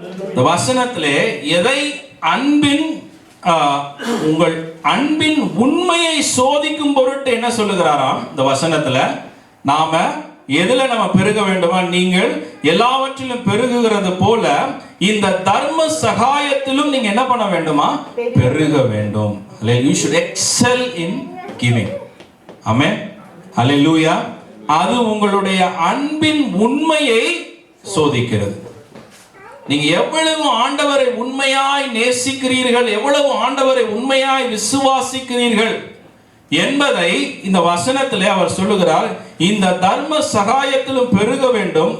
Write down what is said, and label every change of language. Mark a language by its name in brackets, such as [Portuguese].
[Tamil] இந்த வசனத்திலே எதை அன்பின் உங்கள் அன்பின் உண்மையை சோதிக்கும் பொருட்டு என்ன சொல்லுகிறாராம்? இந்த வசனத்துல நாம எதுல நம்ம பெருக வேண்டுமா? நீங்கள் எல்லாவற்றிலும் பெருகுகிறது போல இந்த தர்ம சகாயத்திலும் நீங்க என்ன பண்ண வேண்டுமா? பெருக வேண்டும். [English] You should excel in giving. [Tamil] ஆமென். ஹல்லேலூயா. அது உங்களுடைய அன்பின் உண்மையை சோதிக்கிறது. நீங்க எவ்வளவு ஆண்டவரை உண்மையாய் நேசிக்கிறீர்கள், எவ்வளவு ஆண்டவரை உண்மையாய் விசுவாசிக்கிறீர்கள் என்பதை இந்த வசனத்திலே அவர் சொல்லுகிறார். இந்த தர்ம சகாயத்திலும் பெருக வேண்டும்.